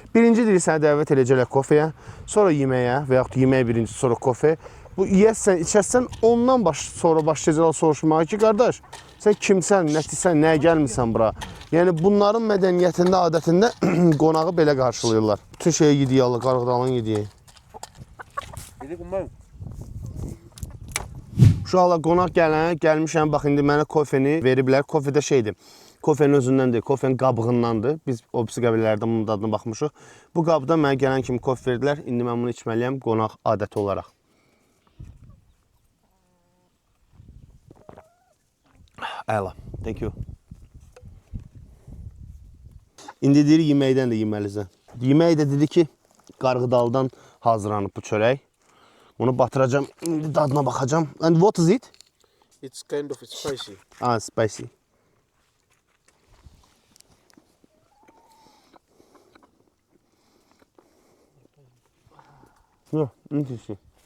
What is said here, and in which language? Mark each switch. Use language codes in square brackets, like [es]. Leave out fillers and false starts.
[az] Birinci deyir, səni dəvət edəcəklər kofeyə, sonra yeməyə və yaxud yemək birinci, sonra kofe. Bu yiyəsən, içəsən, ondan sonra başlayacaqlar soruşmağa ki, qardaş, sən kimsən, nətisən, nəyə gəlmirsən bura? Yəni, bunların mədəniyyətində, adətində qonağı belə qarşılayırlar. Bütün şeyi yediyi, Qarğıdalın yediyi. Uşaqlar qonaq gəlmişəm, bax indi mənə kofeni veriblər. Kofe də şeydir, kofenin özündən deyil, kofenin qabığındandır. Biz o birisi qəbilələrdən bunun dadına baxmışıq. Bu qabda mənə gələn kimi kofe verdilər. İndi mən bunu içməliyəm qonaq adəti olaraq. Əla, [en] thank you. [az] İndi deyir, yeməkdən də yeməlisən. Yemək də dedi ki, Qarğıdaldan hazırlanıb bu çörək. Onu batıracağım, indi dadına baxacağım. [en] And what is it? It's kind of spicy. Ah, spicy. Yeah, interesting.